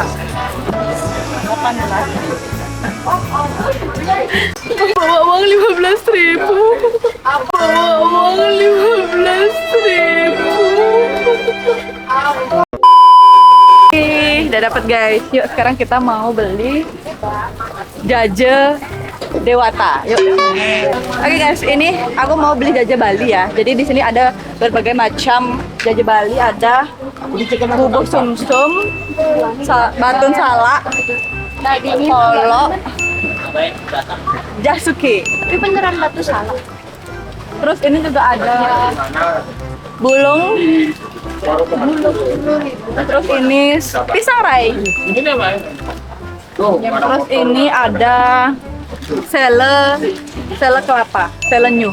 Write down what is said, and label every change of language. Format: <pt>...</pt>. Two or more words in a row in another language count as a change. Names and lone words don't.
<id>Apa namanya? Bawa uang 15.000. Bawa uang 15.000. Udah dapat guys. Yuk sekarang kita mau beli jaje Dewata. Yuk. Oke guys, ini aku mau beli jaje Bali ya. Jadi di sini ada berbagai macam jaje Bali, ada bubuk sumsum, batun salak, kolo, jasuki. Tapi beneran batu salak. Terus ini juga ada bulung. Terus ini pisang rai. Terus ini ada sele kelapa, sele new.</id>